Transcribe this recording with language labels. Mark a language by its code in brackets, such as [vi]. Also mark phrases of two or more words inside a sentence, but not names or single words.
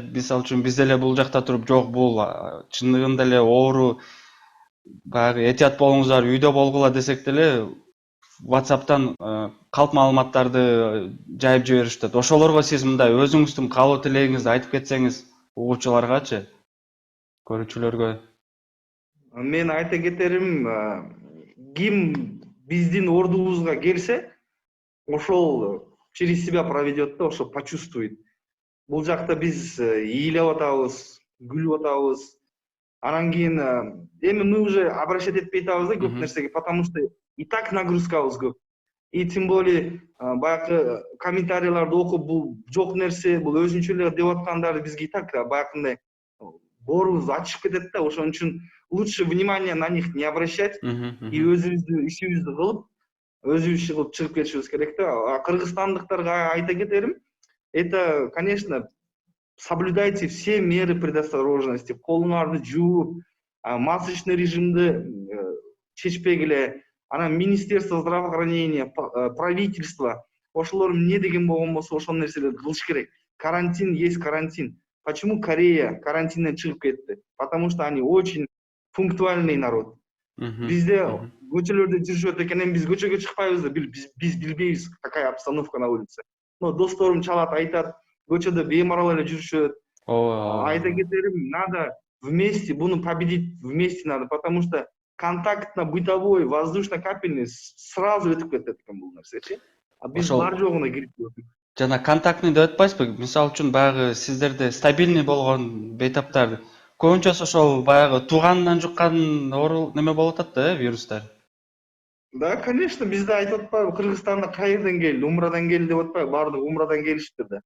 [ky] Мисалы үчүн биз деле бул жакта туруп жок, бул чындыгында эле оору, баягы этият болуңуздар, үйдө болгула десек деле WhatsApp'тан калп маалыматтарды жайып жиберишет. Ошолорго сиз мындай өзүңүздүн каалоо тилегиңизди айтып кетсеңиз угуучуларгачы, көрүүчүлөргө. Мен айта кетерим, ким биздин ордубузга келсе, ошол [ru] через себя проведет [ky] да, ошо почувствует. Бул жакта биз ыйлап атабыз, күлүп атабыз. Анан кийин эми [ru] мы уже обращать [ky] этпей атабыз да көп нерсеге, [ru] потому что и так [ky] нагрузкабыз көп. [ru] И тем более [ky] баягы комментарийларды окуп, бул жок нерсе, бул өзүнчө эле деп аткандарды бизге [ru] и так [ky] баягындай боорубуз ачышып кетет да. Ошон үчүн [ru] лучше внимание на них не обращать [ky] и өзүбүздүн ишибизди кылып, өзүбүз иши кылып чыгып кетишибиз керек да. А кыргызстандыктарга айта кетерим, [ru] это, конечно, соблюдайте все меры предосторожности, [ky] колуңарды жууп, масочный режимди чечпегиле, анан [ru] Министерство здравоохранения, [ky] правительство, ошолор эмне деген болгон болсо ошол нерселерди кылыш керек. [ru] Карантин есть карантин. [ky] Почему Корея карантинден чыгып кетти? [ru] Потому что они очень пунктуальный народ. [ky] Бизде көчөлөрдө жүрүшөт экен, эми биз көчөгө чыкпайбыз да, биз билбейбиз [ru] какая обстановка на улице. [ky] Но досторум чалат, айтат, көчөдө беймарал эле жүрүшөт. Айта кетерим, [ru] надо вместе, буну победить вместе надо, потому что контактно-бытовой, [ky] воздушно-капельный сразу өтүп кетет экен бул нерсечи. А биз бар жогуна кирип көрдүк. Жана контактный деп атпайсызбы? Мисалы үчүн баягы сиздерде стабильный болгон бейтаптар көбүнчөсү ошол баягы тууганынан жуккан неме болуп атат да, вирустар. [ru] Да, конечно, [ky] бизде айтып атпайбы, Кыргызстанда кайерден келди, Умрадан келди деп атпайбы, баардыгы Умрадан келиштир да.